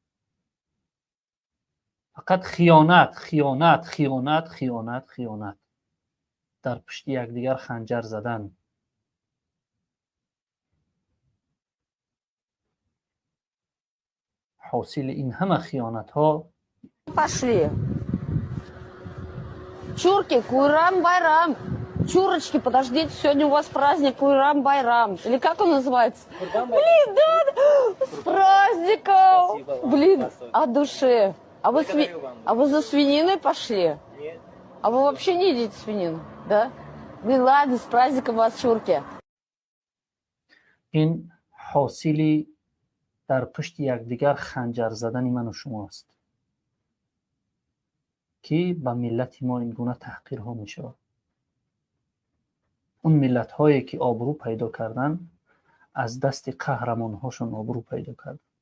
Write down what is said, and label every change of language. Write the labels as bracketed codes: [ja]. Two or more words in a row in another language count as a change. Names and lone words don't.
[fa] فقط خیانت خیانت خیانت خیانت خیانت، در پشت یکدیگر خنجر زدن. حاصل این همه خیانت ها. [ru] Пошли. Чурки, Куйрам-Байрам. Чурочки, подождите, сегодня у вас праздник Куйрам-Байрам. Или как он называется? Блин, да, с праздником. Блин, от души. А вы за свининой пошли? Нет. А вы вообще не едите свинину, да? Блин, ладно, с праздником вас, чурки. [fa] این حاصلی در پشت یکدیگر خنجر زدن من و شما است که به ملت ما این گونه تحقیرها می شود. اون ملت هایی که آبرو پیدا کردن از دست قهرمان هاشون آبرو پیدا کردن.